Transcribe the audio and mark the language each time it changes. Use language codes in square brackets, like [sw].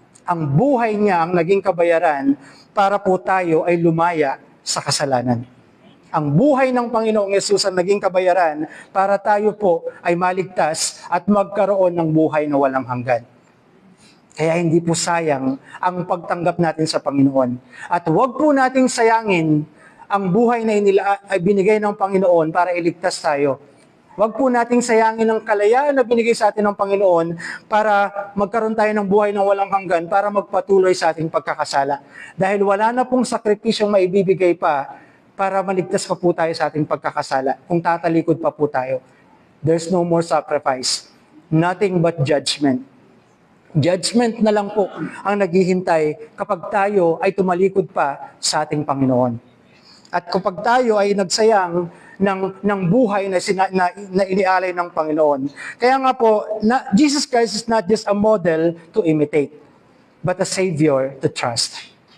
[tl] Ang buhay niya ang naging kabayaran para po tayo ay lumaya sa kasalanan. Ang buhay ng Panginoong Yesus ang naging kabayaran para tayo po ay maligtas at magkaroon ng buhay na walang hanggan. Kaya hindi po sayang ang pagtanggap natin sa Panginoon. At huwag po nating sayangin ang buhay na ay binigay ng Panginoon para iligtas tayo. Huwag po nating sayangin ang kalayaan na binigay sa atin ng Panginoon para magkaroon tayo ng buhay na walang hanggan, para magpatuloy sa ating pagkakasala. Dahil wala na pong sakripisyong maibibigay pa para maligtas pa po tayo sa ating pagkakasala kung tatalikod pa po tayo. [en] There's no more sacrifice. Nothing but judgment. [tl] Judgment na lang po ang naghihintay kapag tayo ay tumalikod pa sa ating Panginoon. At kapag tayo ay nagsayang ng buhay na inialay ng Panginoon. Kaya nga po, [en] Jesus Christ is not just a model to imitate, but a Savior to trust.